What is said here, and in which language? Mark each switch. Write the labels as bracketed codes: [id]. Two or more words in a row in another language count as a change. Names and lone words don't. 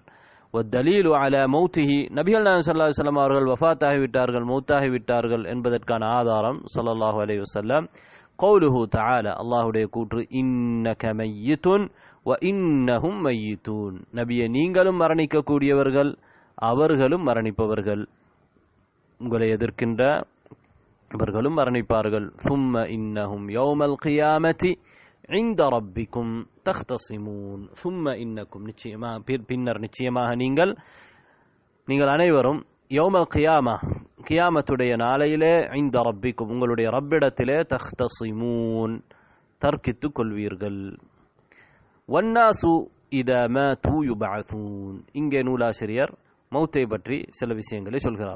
[ar] والدليل على موته, [ta] நபிகள் நாயகம் [ar] صلى الله عليه وسلم [ta] அவர்கள் வஃபாத்தாகி விட்டார்கள், மௌத்தாகி விட்டார்கள் என்பதற்கான ஆதாரம் [ar] صلى الله عليه وسلم قوله تعالى, [ta] அல்லாஹ்வுடைய கூற்று. [ar] إنك ميت وإنهم ميتون, [ta] நபியே நீங்களும் மரணிக்கக்கூடியவர்கள், அவர்களும் மரணிப்பவர்கள், உங்களை எதிர்க்கின்ற இவர்களும் மரணிப்பார்கள். [ar] ثم إنهم يوم القيامة عند ربكم تختصمون, ثم إنكم, [ta] நிச்சயமாக பின்னர் நிச்சயமாக நீங்கள் அனைவரும் [ar] يوم القيامة, [ta] கியாமத்துடைய நாளையிலே, இந்த ரப்பிக்கும் உங்களுடைய ரப்பிடத்திலே, தஹ்தஸிமூன் தர்க்கித்துக் கொள்வீர்கள். [ar] والناس إذا ماتوا يبعثون, [ta] இங்கே நூலாசிரியர் மௌத்தை பற்றி சில விஷயங்களை சொல்கிறார்.